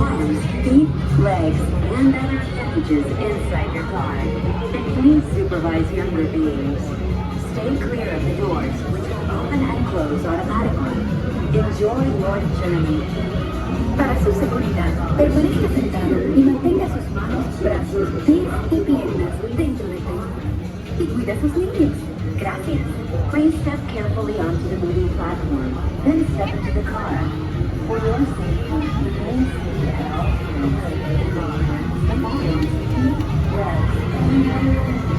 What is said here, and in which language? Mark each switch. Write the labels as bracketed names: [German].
[English] feet, legs, and other appendages inside your car. And please supervise younger beings. Stay clear of the doors, which will open and close automatically. Enjoy your journey. [Spanish] Para su seguridad, permanezca sentado y mantenga sus manos, brazos, pies y piernas dentro del vehículo. Y cuida a sus niños. Gracias. [English] Please step carefully onto the moving platform, then step into the car. For your safety, remain seated at all times. The volume, feet, legs, and other